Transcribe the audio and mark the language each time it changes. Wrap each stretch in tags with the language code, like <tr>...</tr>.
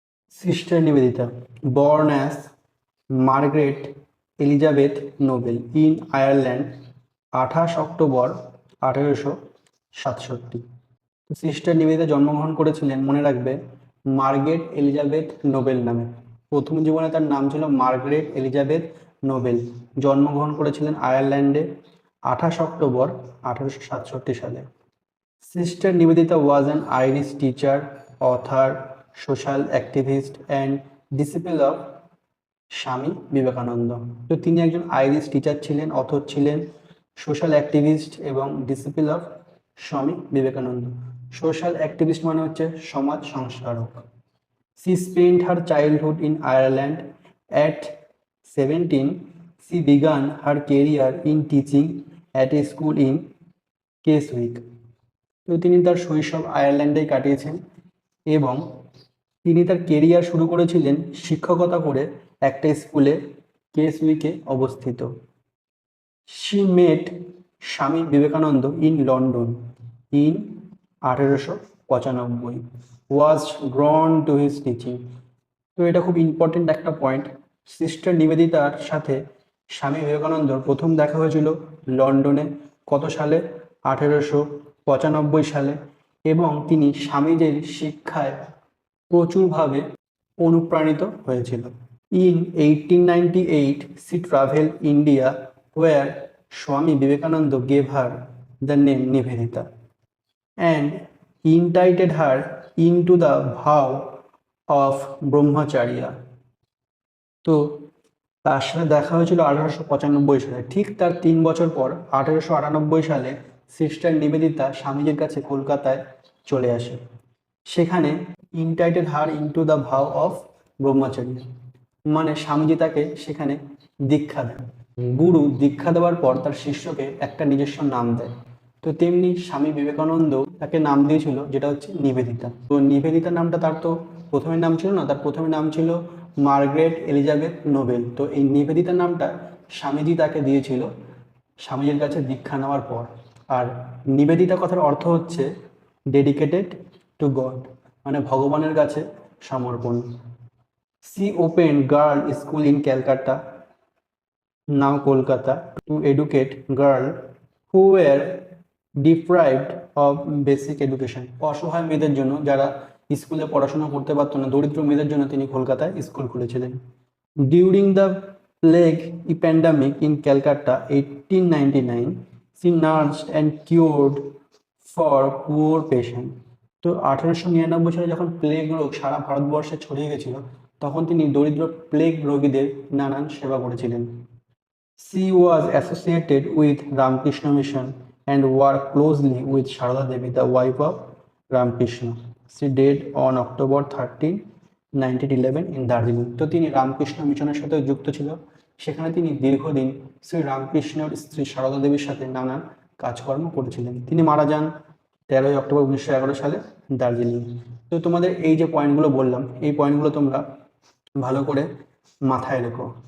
<en>Sister Nivedita, born as Margaret Elizabeth Noble in Ireland 28 October 1867।</en> <bn>তো sister Nivedita জন্মগ্রহণ করেছিলেন, মনে রাখবে, মার্গারেট এলিজাবেথ নোবেল নামে। প্রথম জীবনে তার নাম ছিল মার্গারেট এলিজাবেথ নোবেল। জন্মগ্রহণ করেছিলেন আয়ারল্যান্ডে 28 অক্টোবর 1867 সালে।</bn> <en>Sister Nivedita was an Irish teacher, author, social activist and disciple of Swami Vivekananda.</en> <bn>তো তিনি একজন আইরিশ টিচার ছিলেন, অথর ছিলেন, সোশ্যাল অ্যাক্টিভিস্ট এবং</bn> <en>disciple of</en> <bn>Swami Vivekananda. Social activist মানে হচ্ছে সমাজ সংস্কারক।</bn> <en>She spent her childhood in Ireland. At 17, she began her career in teaching at a school in Keswick.</en> <bn>তো তিনি তার শৈশব আয়ারল্যান্ডেই কাটিয়েছেন এবং তিনি তার কেরিয়ার শুরু করেছিলেন শিক্ষকতা করে একটা স্কুলে কেসউইকে অবস্থিত।</bn> <en>She met Swami Vivekananda in London in 1895, was drawn to his teaching.</en> <bn>তো এটা খুব ইম্পর্টেন্ট একটা পয়েন্ট। সিস্টার নিবেদিতার সাথে স্বামী বিবেকানন্দর প্রথম দেখা হয়েছিল লন্ডনে। কত সালে? 1895 সালে। এবং তিনি স্বামীজির শিক্ষায় প্রচুরভাবে অনুপ্রাণিত হয়েছিল।</bn> <en>In 1898 she traveled India where Swami Vivekananda gave her the name Nivedita and initiated her into the vow of Brahmacharya.</en> <bn>তো তার সাথে দেখা হয়েছিল 1895 সালে। ঠিক তার 3 বছর পর 1898 সালে সিস্টার নিবেদিতা স্বামীজির কাছে কলকাতায় চলে আসে। সেখানে</bn> <en>initiated her into the vow of</en> <bn>ব্রহ্মচারী, মানে স্বামীজি তাকে সেখানে দীক্ষা দেন। গুরু দীক্ষা দেওয়ার পর তার শিষ্যকে একটা নিজস্ব নাম দেয়। তো তেমনি স্বামী বিবেকানন্দ তাকে নাম দিয়েছিল, যেটা হচ্ছে নিবেদিতা। তো নিবেদিতা নামটা তার তো প্রথমে নাম ছিল না, তার প্রথমে নাম ছিল মার্গারেট এলিজাবেথ নোবেল। তো এই নিবেদিতা নামটা স্বামীজি তাকে দিয়েছিল স্বামীজির কাছে দীক্ষা নেওয়ার পর। আর নিবেদিতা কথার অর্থ হচ্ছে</bn> <en>dedicated to God,</en> <bn>মানে ভগবানের কাছে সমর্পণ।</bn> <en>She open girl school in Calcutta, now Kolkata, to educate girl who were deprived of basic education.</en> <bn>অসহায় মেয়েদের জন্য, যারা স্কুলে পড়াশোনা করতে পারতো না, দরিদ্র মেয়েদের জন্য তিনি কলকাতায় school খুলেছিলেন।</bn> <en>During the plague pandemic in Calcutta 1899, she nursed and cured for poor patient.</en> <bn>তো 1899 সালে যখন প্লেগ রোগ সারা ভারতবর্ষে ছড়িয়ে গেছিল, তখন তিনি দরিদ্র প্লেগ রোগীদের নানান সেবা করেছিলেন।</bn> <en>She was associated with Ramakrishna Mission and worked closely with Sharada Devi, the wife of Ramakrishna. She died on October 13, 1911 in Darjeeling.</en> <bn>তো তিনি রামকৃষ্ণ মিশনের সাথে যুক্ত ছিল। সেখানে তিনি দীর্ঘদিন শ্রী রামকৃষ্ণের স্ত্রী সারদা দেবীর সাথে নানান কাজকর্ম করেছিলেন। তিনি মারা যান 13 অক্টোবর 1911 সালে দার্জিলিং। তো তোমাদের এই যে পয়েন্টগুলো বললাম, এই পয়েন্টগুলো তোমরা ভালো করে মাথায় রেখো।</bn>